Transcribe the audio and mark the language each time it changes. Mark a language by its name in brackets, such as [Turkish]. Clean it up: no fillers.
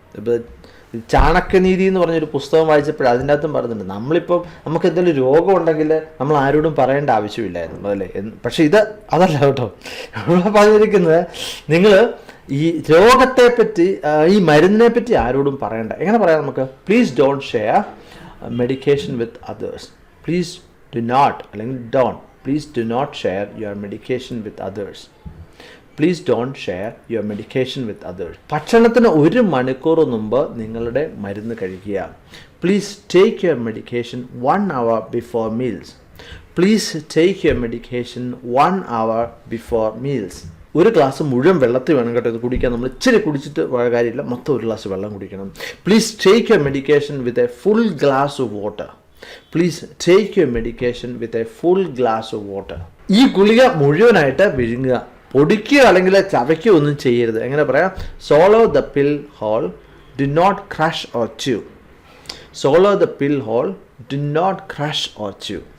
[Malayalam] ഇപ്പോൾ ചാണക്യനീതി എന്ന് പറഞ്ഞൊരു പുസ്തകം വായിച്ചപ്പോൾ അതിൻ്റെ അകത്തും പറയുന്നുണ്ട്, നമ്മളിപ്പം നമുക്ക് എന്തെങ്കിലും രോഗമുണ്ടെങ്കിൽ നമ്മൾ ആരോടും പറയേണ്ട ആവശ്യമില്ലായിരുന്നു അല്ലേ. പക്ഷേ അതല്ല കേട്ടോ. ഇവിടെ പറഞ്ഞിരിക്കുന്നത്, നിങ്ങൾ ഈ രോഗത്തെപ്പറ്റി, ഈ മരുന്നിനെ പറ്റി ആരോടും പറയണ്ട. എങ്ങനെ പറയാം നമുക്ക്? [English] Please don't share medication with others. Please do not, അല്ലെങ്കിൽ don't. Please do not share your medication with others. Please don't share your medication with others. [Malayalam] ഭക്ഷണത്തിന് 1 മണിക്കൂർ മുമ്പ് നിങ്ങളുടെ മരുന്ന് കഴിക്കുക. [English] Please take your medication 1 hour before meals. Please take your medication 1 hour before meals. [Malayalam] ഒരു glass മുഴുവൻ വെള്ളത്തിൽ വേണം കേട്ടോ ഇത് കുടിക്കാൻ. നമ്മൾ ഇച്ചിരി കുടിച്ചിട്ട് കാര്യമില്ല, മൊത്തം 1 ഗ്ലാസ് വെള്ളം കുടിക്കണം. [English] Please take your medication with a full glass of water. Please take your medication with a full glass of water. [Malayalam] ഈ ഗുളിക മുഴുവനായിട്ട് വിഴുങ്ങുക, പൊടിക്കുക അല്ലെങ്കിൽ ചവയ്ക്കുക ഒന്നും ചെയ്യരുത്. എങ്ങനെ പറയാം? [English] Swallow the pill whole, do not crush or chew. Swallow the pill whole, do not crush or chew.